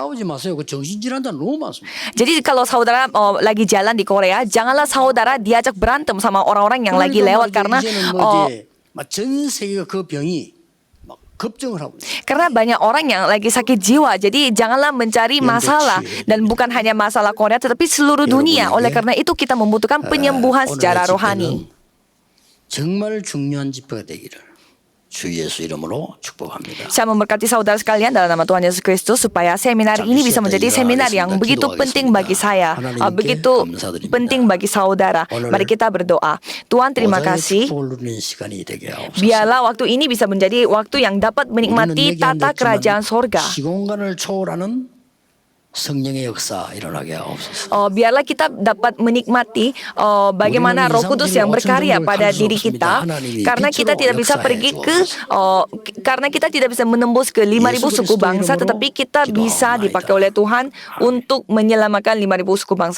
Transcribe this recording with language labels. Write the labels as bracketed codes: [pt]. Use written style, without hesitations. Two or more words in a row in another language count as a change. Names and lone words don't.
[id] Jadi kalau saudara lagi jalan di Korea, janganlah saudara diajak berantem sama orang-orang yang lagi lewat, karena karena banyak orang yang lagi sakit jiwa. Jadi janganlah mencari masalah, dan bukan hanya masalah Korea tetapi seluruh dunia. Oleh karena itu kita membutuhkan penyembuhan secara rohani. [ko] 정말 중요한 집회가 되기를 주 예수 이름으로 축복합니다. [id] Saya memberkati saudara sekalian dalam nama Tuhan Yesus Kristus supaya seminar ini bisa menjadi seminar yang begitu penting bagi saya, begitu penting bagi saudara. Mari kita berdoa. Tuhan, terima kasih. [ko] 축복을 누리는 시간이 되게 하옵소서. [id] Biarlah waktu ini bisa menjadi waktu yang dapat menikmati tata kerajaan sorga. [ko] 시공간을 초월하는 성령의 역사 일어나게 하옵소서. [id] Biarlah kita dapat menikmati bagaimana Roh Kudus yang berkarya pada diri kita, karena kita tidak bisa pergi karena kita tidak bisa menembus ke 5.000 suku bangsa, tetapi kita bisa dipakai oleh Tuhan untuk menyelamatkan 5.000 suku bangsa itu.